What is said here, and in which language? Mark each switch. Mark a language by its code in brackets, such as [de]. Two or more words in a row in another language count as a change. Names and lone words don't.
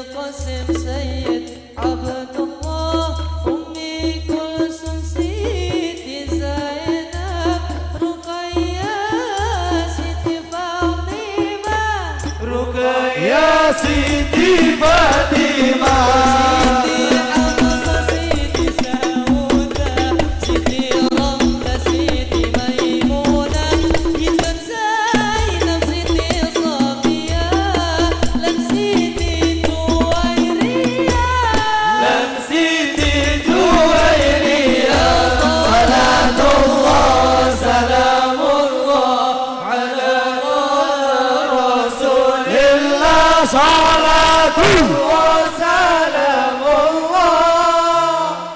[jv] Qasim Sayyid Abdullah Ummi Kulsum Siti Zainab Ruqayyah Siti Fatimah Ruqayyah Siti Fatimah Siti Hamzah Siti Saudah Siti Ramlah Siti Maimunah Intan Zainab Siti Safiyah Lan Siti Juwairiyah [ar] Lan Siti Juwairiyah صلاة الله سلام الله على رسول الله صلاة الله سلام الله